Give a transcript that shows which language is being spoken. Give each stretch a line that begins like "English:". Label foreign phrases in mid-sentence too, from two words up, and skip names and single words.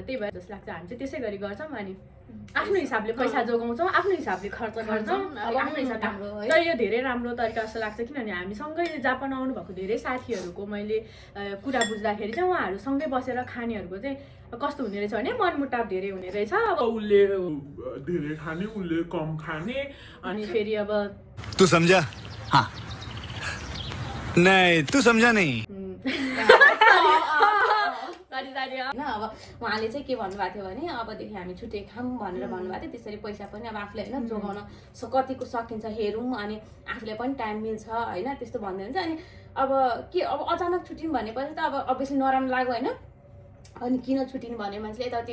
Nepali: त्यही भएर जस्तो लाग्छ हामी चाहिँ त्यसै गरी गर्छौँ। अनि आफ्नो हिसाबले पैसा जोगाउँछौँ, आफ्नो हिसाबले खर्च गर्छौँ, आफ्नो हिसाबले। तर यो धेरै राम्रो तरिका जस्तो लाग्छ, किनभने हामी सँगै जापान आउनुभएको धेरै साथीहरूको मैले कुरा बुझ्दाखेरि चाहिँ उहाँहरू सँगै बसेर खानेहरूको चाहिँ कस्तो हुने रहेछ भने मनमुटाव धेरै हुने रहेछ। अब उसले धेरै खाने, उसले कम खाने। अनि फेरि अब
Hindi: तू समझा? हाँ नहीं तू समझा नहीं।
Nepali: होइन अब उहाँले चाहिँ के भन्नुभएको थियो भने अबदेखि हामी छुट्टै खाऊँ भनेर भन्नुभएको थियो। त्यसरी पैसा पनि अब आफूले होइन जोगाउन कतिको सकिन्छ हेरौँ, अनि आफूलाई पनि टाइम मिल्छ होइन, त्यस्तो भन्दै हुन्छ। अनि अब के अब अचानक छुट्टिनु भनेपछि त अब अभियसली नराम्रो लाग्यो होइन, अनि किन छुट्टिनु भन्यो मान्छेले यताउति।